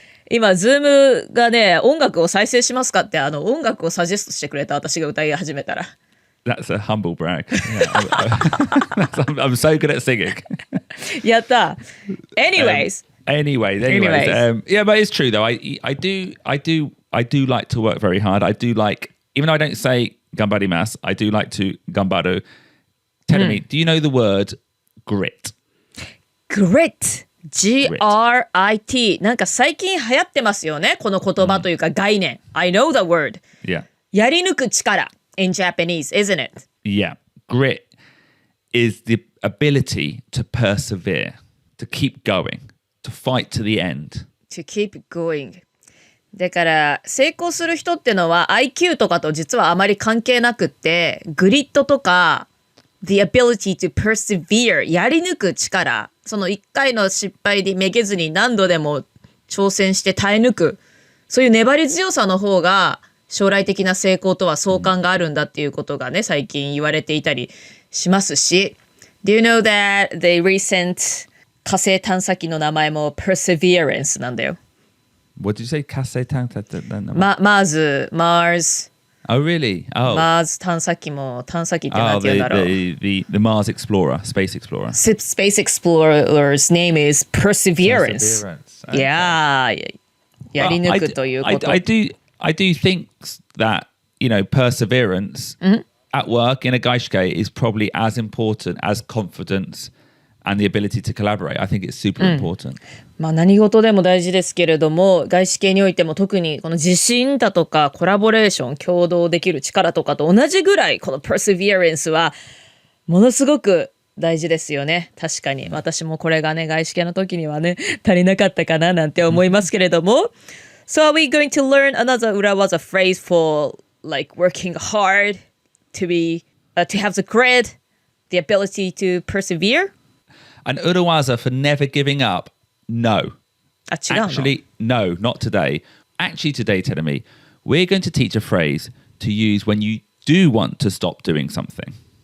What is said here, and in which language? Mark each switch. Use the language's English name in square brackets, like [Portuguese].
[Japanese] 今、ズームがね、音楽を再生しますかって、音楽をサジェストしてくれた私が歌い始めたら。 [English] That's a humble brag. Yeah, I'm so good at singing. [Japanese] やった。Anyways. [English] Yeah, but it's true though. I do like to work very hard. I do like, even though I don't say gambarimasu, I do like to gambaru. Tell me, do you know the word grit? Grit. [Japanese] G-R-I-T なんか最近流行ってますよねこの言葉というか概念、 [English] I know the word Yeah やり抜く力 in Japanese isn't it? Yeah Grit is the ability to persevere to keep going to fight to the end To keep going [Japanese] だから成功する人ってのは IQ とかと実はあまり関係なくってグリッドとか [English] The ability to persevere [Japanese] やり抜く力その一回の失敗でめげずに何度でも挑戦して耐え抜くそういう粘り強さの方が将来的な成功とは相関があるんだっていうことがね最近言われていたりしますし [English] Do you know that the recent [Japanese] 火星探査機の名前も Perseverance なんだよ [English] What did you say? 火星探査機 Mars Oh, really? Oh. [Japanese] Mars 探査機も探査機って何て言うんだろう [English] the Mars Explorer, Space Explorer. Space Explorer's name is Perseverance. Okay. [Japanese] Yeah. やり抜くということ。 [English] I do think that, you know, perseverance at work in a gaishike is probably as important as confidence and the ability to collaborate. I think it's super important. [Japanese] まあ何事でも大事ですけれども外資系においても特にこの自信だとかコラボレーション共同できる力とかと同じぐらいこの perseverance はものすごく大事ですよね確かに私もこれがね外資系の時にはね足りなかったかななんて思いますけれども [English] So are we going to learn another 裏技 phrase for like working hard to have the grit the ability to persevere? An urawaza for never giving up? No. Actually, no, not today. Actually, today, Terumi, we're going to teach a phrase to use when you do want to stop doing something.